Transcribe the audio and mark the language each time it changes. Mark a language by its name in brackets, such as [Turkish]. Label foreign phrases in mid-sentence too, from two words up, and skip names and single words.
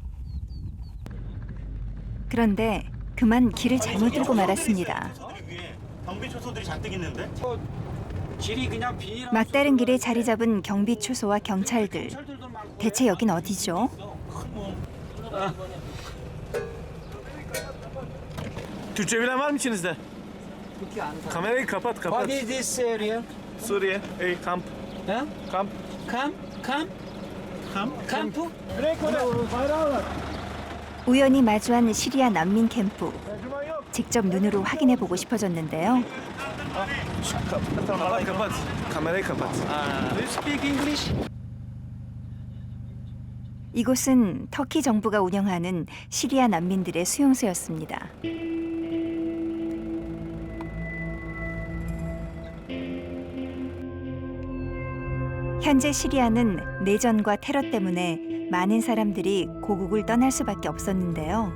[Korean] 그런데 그만 길을 잘못 들고 말았습니다. 경비 초소들이 잔뜩 있는데? 길이 그냥 비닐. 막다른 길에 자리 잡은 경비 초소와 경찰들. 대체 여긴 어디죠? [Turkish] Türkçe bilen var mı içinizde? Kamerayı kapat kapat. [English] What is this area? [Turkish] Suriye. Ey kamp. Huh? Kamp. [Korean] 캠프? 우연히 마주한 시리아 난민 캠프. 직접 눈으로 확인해 보고 싶어졌는데요. [Turkish] Kapat kapat. Kamerayı kapat. [English] Do you speak English? [Korean] 이곳은 터키 정부가 운영하는 시리아 난민들의 수용소였습니다. 현재 시리아는 내전과 테러 때문에 많은 사람들이 고국을 떠날 수밖에 없었는데요.